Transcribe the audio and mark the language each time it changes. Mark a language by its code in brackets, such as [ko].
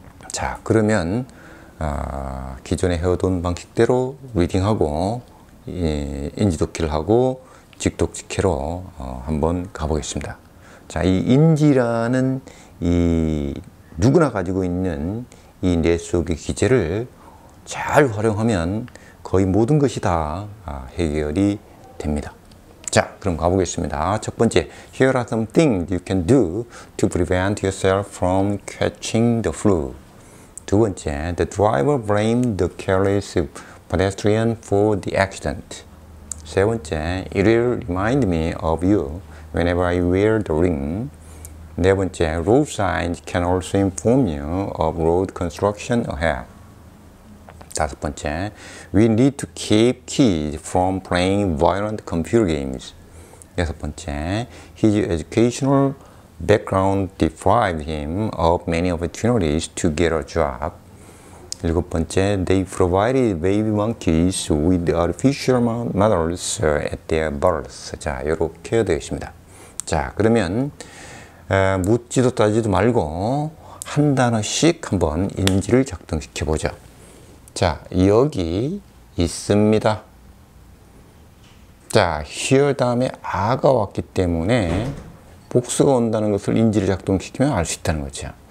[ko] 자, 그러면 기존에 해오던 방식대로 리딩하고 인지독해를 하고 직독직해로 한번 가보겠습니다. 자, 이 인지라는 이 누구나 가지고 있는 이 뇌 속의 기제를 잘 활용하면 거의 모든 것이 다 해결이 됩니다. 자, 그럼 가보겠습니다. 첫 번째, [en] here are some things you can do to prevent yourself from catching the flu. [ko] 두 번째, [en] the driver blamed the careless pedestrian for the accident. [ko] 세 번째, [en] it will remind me of you whenever I wear the ring. [ko] 네 번째, [en] road signs can also inform you of road construction ahead. [ko] 다섯 번째, [en] we need to keep kids from playing violent computer games. [ko] 여섯 번째, [en] his educational background deprived him of many opportunities to get a job. [ko] 일곱 번째, [en] they provided baby monkeys with artificial mothers at their birth. [ko] 자, 이렇게 되어 있습니다. 자, 그러면 묻지도 따지도 말고 한 단어씩 한번 인지를 작동시켜 보죠. 자, 여기 있습니다. 자, [en] here [ko] 다음에 아가 왔기 때문에 복수가 온다는 것을 인지를 작동시키면 알 수 있다는 거죠.